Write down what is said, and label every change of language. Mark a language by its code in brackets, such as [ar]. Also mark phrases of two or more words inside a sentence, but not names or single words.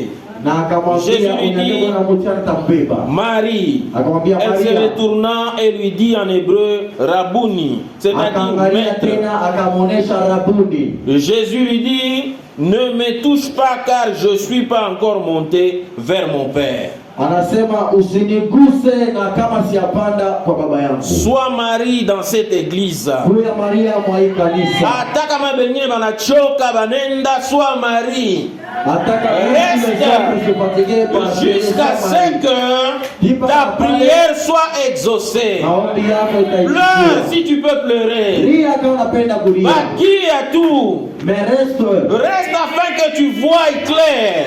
[fr] Jésus lui dit, Marie. Elle se retourna et lui dit en hébreu, Rabouni, c'est-à-dire maître. Jésus lui dit, ne me touche pas car je ne suis pas encore monté vers mon Père. [sw] Anasema usiniguse na kama siapanda kwa baba yangu. [fr] Sois Marie dans cette église. [sw] Huya Maria mwa hii kanisa. Hata kama bengine banachoka banenda, [fr] sois Marie. Reste jusqu'à ce que ta prière soit exaucée. Pleure si tu peux pleurer. Baki à tout. Reste afin que tu vois clair.